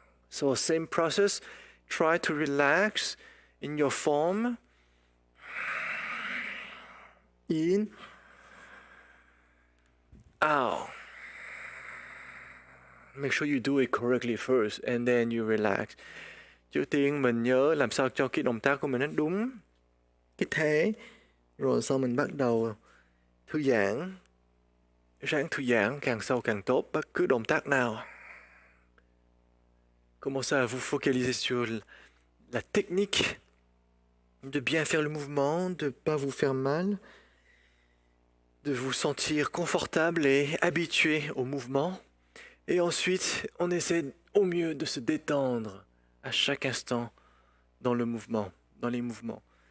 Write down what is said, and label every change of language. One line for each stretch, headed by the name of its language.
English: So same process. Try to relax in your form. In. Out. Make sure you do it correctly first and then you relax.
Vietnamese: Trước tiên mình nhớ làm sao cho cái động tác của mình nó đúng cái thế. Rồi sau mình bắt đầu thư giãn. Ráng thư giãn càng sâu càng tốt, bất cứ động tác nào.
French: Commencez à vous focaliser sur la technique, de bien faire le mouvement, de ne pas vous faire mal, de vous sentir confortable et habitué au mouvement. Et ensuite, on essaie au mieux de se détendre à chaque instant dans le mouvement, dans les mouvements.